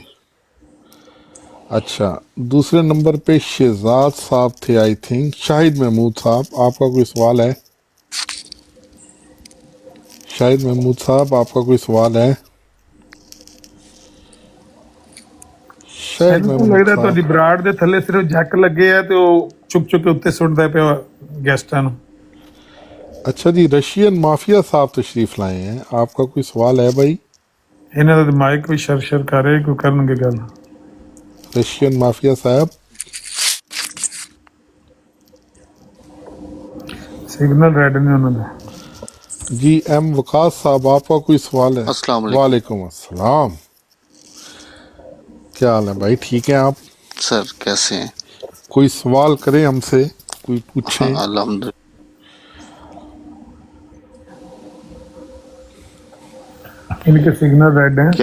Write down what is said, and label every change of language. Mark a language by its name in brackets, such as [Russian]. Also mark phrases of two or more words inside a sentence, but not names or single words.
[Urdu] اچھا، دوسرے نمبر پہ شہزاد صاحب تھے [English] I think, [Urdu] شاہد محمود صاحب، آپ کا کوئی سوال ہے؟ شاہد محمود صاحب آپ کا کوئی سوال ہے؟ شاہد [Punjabi] ਮੈਨੂੰ ਤਾਂ [Urdu] محمود [Punjabi] ਲੱਗਦਾ [Urdu] صاحب، [Punjabi] ਤੁਹਾਡੀ ਬਰਾੜ ਦੇ ਥੱਲੇ ਸਿਰਫ ਜੱਕ ਲੱਗੇ ਆ ਤੇ ਉਹ ਚੁੱਕ ਚੁੱਕ ਕੇ ਉੱਤੇ ਸੁੱਟਦਾ ਪਿਆ ਗੈਸਟਾਂ ਨੂੰ। [Urdu] اچھا جی، رشین مافیا صاحب تشریف لائے ہیں، آپ کا کوئی سوال ہے بھائی؟ [Punjabi] ਇਹਨਾਂ ਦਾ ਮਾਈਕ ਵੀ ਸ਼ਰ ਕਰ ਰਿਹਾ ਕੋਈ ਕਰਨਗੇ ਗੱਲ۔ [Urdu] رشین مافیا صاحب، [Punjabi] ਸਿਗਨਲ ਰੈਡ ਨੇ ਉਹਨਾਂ ਦੇ۔ [Urdu] جی ایم وقاص صاحب آپ کا کوئی سوال ہے؟ السلام علیکم وعلیکم السلام، کیا حال ہے بھائی، ٹھیک ہیں آپ؟ سر، کیسے ہیں؟ کوئی سوال کریں ہم سے، کوئی ہاں پوچھیں؟ الحمد ان کے سگنل ریڈ ہیں۔